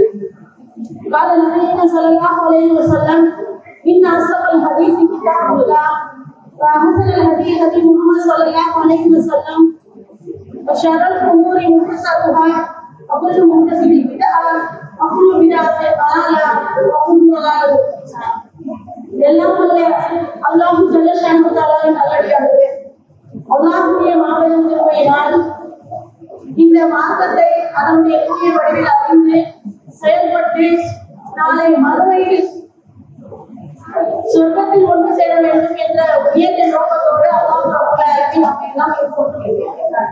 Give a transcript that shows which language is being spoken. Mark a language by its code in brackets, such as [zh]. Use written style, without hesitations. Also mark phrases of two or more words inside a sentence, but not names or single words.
[ar] قال نبينا صلى الله عليه وسلم إن أصدق الحديث كتاب الله وأحسن الهدي هدي محمد صلى الله عليه وسلم وشر الأمور محدثاتها وكل محدثة بدعة وكل بدعة ضلالة وكل ضلالة في النار. [ta] எல்லாம் வல்ல அல்லாஹ் [ar] جل شأنه [ta] தஆலாவின் நல்லடியார்களே, அல்லாஹ்வுடைய மாபெரும் கிருபையினால் இந்த மார்க்கத்தை அதனுடைய தூய வடிவில் அறிந்து செயல்பட்டு நாளை மறுமையில் சொர்க்கத்தில் ஒன்று சேர வேண்டும் என்ற உயர்ந்த நோக்கத்தோடு அல்லாஹ் [ar] رب العالمين [ta] நம்மை எல்லாம் ஏற்படுத்தியிருக்கிறார்.